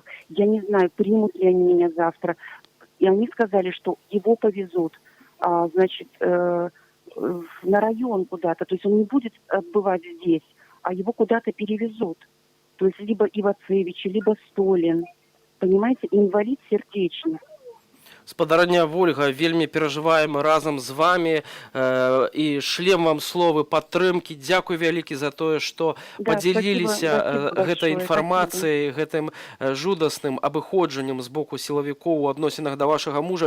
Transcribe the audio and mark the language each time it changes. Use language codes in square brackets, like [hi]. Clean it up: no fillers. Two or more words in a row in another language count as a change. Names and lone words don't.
[ru] Я не знаю, примут ли они меня завтра. И они сказали, что его повезут, значит, на район куда-то. То есть он не будет отбывать здесь, а его куда-то перевезут. То есть либо Ивацевич, либо Столин. Понимаете, инвалид сердечный. [be] Спадарня Вольга, вельмі перажываем разам з вами і шлем вам словы падтрымкі. Дзякуй вялікі за тое, што падзяліліся гэтай інфармацыяй, гэтым жудасным абыходжаннем з боку сілавікоў у адносінах да вашага мужа.